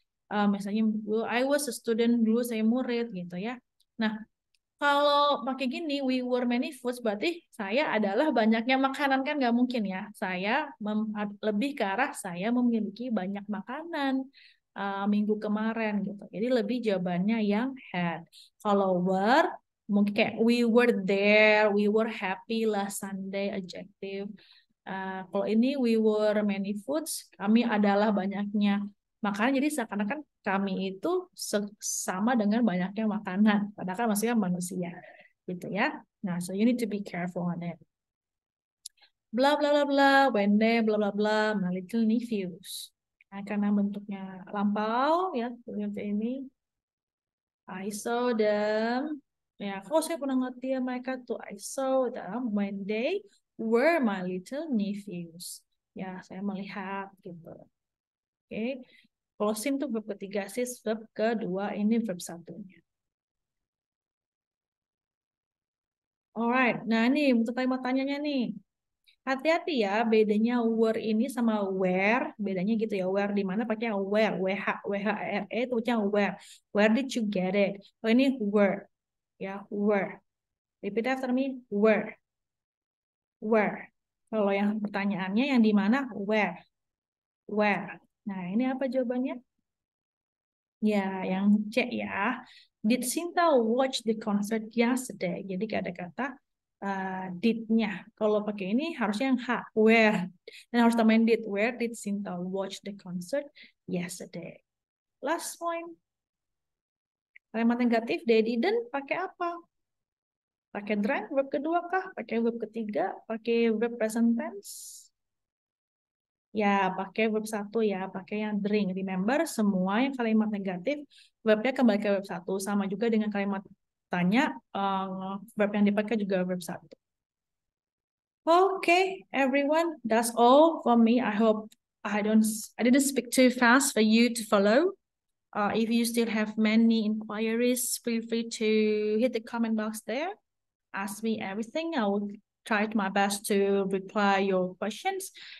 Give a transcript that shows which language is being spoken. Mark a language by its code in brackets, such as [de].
[id] Misalnya [en] I was a student, [id] dulu saya murid gitu ya. Nah, Kalau pakai gini, [en] we were many foods, [id] berarti saya adalah banyaknya makanan, kan nggak mungkin ya. Saya lebih ke arah saya memiliki banyak makanan minggu kemarin gitu. Jadi lebih jawabannya yang had. Kalau [en] were, [id] mungkin kayak [en] we were there, we were happy last Sunday, adjective. [id] Kalau ini [en] we were many foods, [id] kami adalah banyaknya makanan, jadi seakan-akan kami itu sama dengan banyaknya makanan, padahal kan maksudnya manusia, gitu ya. [en] Nah, so you need to be careful on it. Bla bla bla bla, when they bla bla bla, my little nephews. [id] Nah, karena bentuknya lampau ya, seperti ini. [en] I saw them. [id] Ya, kalau saya pernah ngeliat dia mereka tuh, [en] I saw them when they were my little nephews. [id] Ya, saya melihat gitu. Oke. Closing tuh verb ketiga, sis, verb kedua, ini verb satunya. Alright, nah ini untuk kalimat tanyanya nih. Hati-hati ya, bedanya were ini sama where, bedanya gitu ya. Where di mana pakai where, W-H-E itu pakai where. [en] Where did you get it? Oh [id] ini [en] were, ya were. Repeat after me, were, where. [id] Kalau yang pertanyaannya yang di mana, where, where. Nah ini apa jawabannya? Ya, yang C ya. [en] Did Sinta watch the concert yesterday? [id] Jadi ada kata did-nya. Kalau pakai ini harusnya yang H, where. Dan harus tambahin did. [en] Where did Sinta watch the concert yesterday? Last point. [id] Kalimat negatif, they didn't pakai apa? Pakai drank, verb kedua kah? Pakai verb ketiga? Pakai verb present tense? Ya, pakai verb satu ya, pakai yang drink. Remember, semua yang kalimat negatif, verbnya kembali ke verb satu. Sama juga dengan kalimat tanya, verb yang dipakai juga verb satu. [en] Okay, everyone, that's all for me. I hope I didn't speak too fast for you to follow. If you still have many inquiries, feel free to hit the comment box there. Ask me everything. I will try my best to reply your questions.